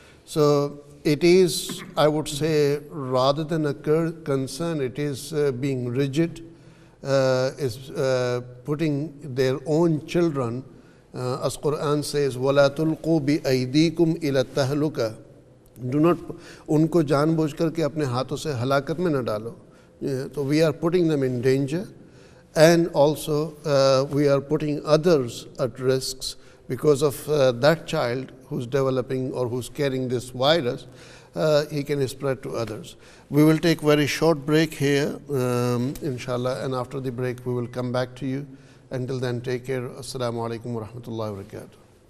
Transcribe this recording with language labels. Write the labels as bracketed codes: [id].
[en] So it is, I would say, rather than a concern, it is being rigid, is putting their own children, as Quran says, [ar] وَلَا تُلْقُوا بِأَيْدِيكُمْ إِلَى التَّهْلُكَةِ. [en] Do not, [hi] उनको जानबूझ करके अपने हाथों से हलाकत में न डालो. [en] So we are putting them in danger, and also we are putting others at risks because of that child who's developing or who's carrying this virus, he can spread to others. We will take very short break here, inshallah, and after the break we will come back to you. Until then, take care. Assalamu alaikum wa rahmatullahi wa barakatuh.